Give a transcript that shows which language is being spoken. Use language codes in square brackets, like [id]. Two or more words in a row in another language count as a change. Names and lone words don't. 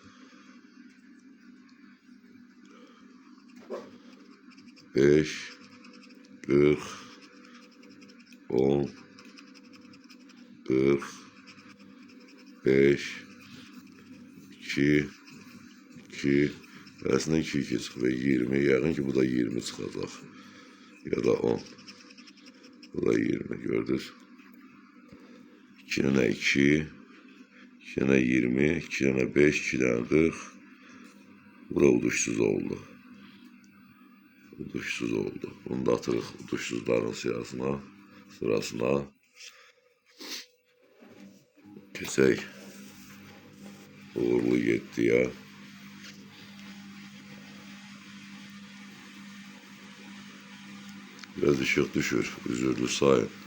[az] 5, 40, 10, 40, 5, 2, 2, arasında 2, 2 çıxır. 20, yəqin ki bu da 20 çıxacaq. Ya da 10. Bu da 20 gördünüz. 2 tane 2, 2 tane 20, 2 tane 5, 2 tane 40. Bu da uduşsuz oldu. Uduşsuz oldu. Bunu da atırıq uduşsuzların sırasına. Keçək uğurlu 7'yə. Biraz ışık düşür. Üzürlü sayın.